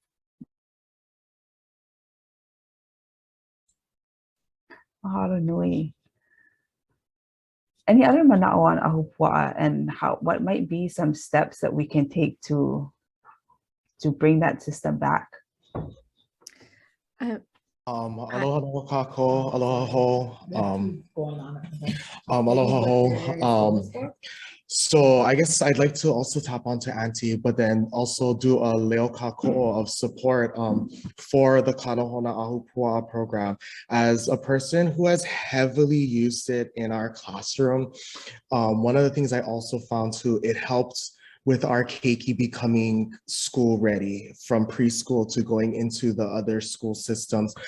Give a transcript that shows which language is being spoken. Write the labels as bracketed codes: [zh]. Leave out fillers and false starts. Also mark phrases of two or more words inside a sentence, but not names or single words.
[haw] Mahalo nui. [en] Any other manao on Ahupuaʻa and what might be some steps that we can take to bring that system back? [haw] Aloha no kako, aloha ho, aloha ho. [en] So I guess I'd like to also tap onto Auntie, but then also do a [haw] leo kako [en] of support for the Nohona Ahupuaʻa program. As a person who has heavily used it in our classroom, one of the things I also found too, it helped with our keiki becoming school ready from preschool to going into the other school systems.